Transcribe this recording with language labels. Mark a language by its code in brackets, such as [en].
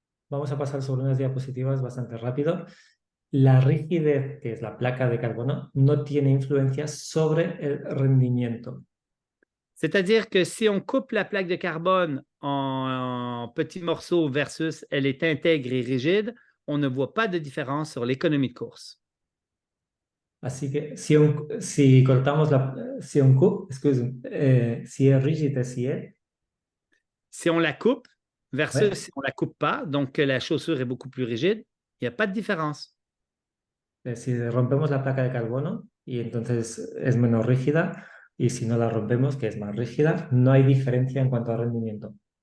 [es] Vamos a pasar sobre unas diapositivas bastante rápido. La rigidez, que es la placa de carbono, no tiene influencia sobre el rendimiento. [fr] C'est-à-dire que si on coupe la plaque de carbone en petits morceaux versus elle est intègre et rigide, on ne voit pas de différence sur l'économie de course. [es] Así que si cortamos [fr] si on coupe, [es] si es rígida, [fr] Si on la coupe versus ouais, si on ne la coupe pas, donc que la chaussure est beaucoup plus rigide, il n'y a pas de différence. [es] si rompemos la placa de carbono y entonces es menos rígida, y si no la rompemos, que es más rígida, no hay diferencia en cuanto a rendimiento.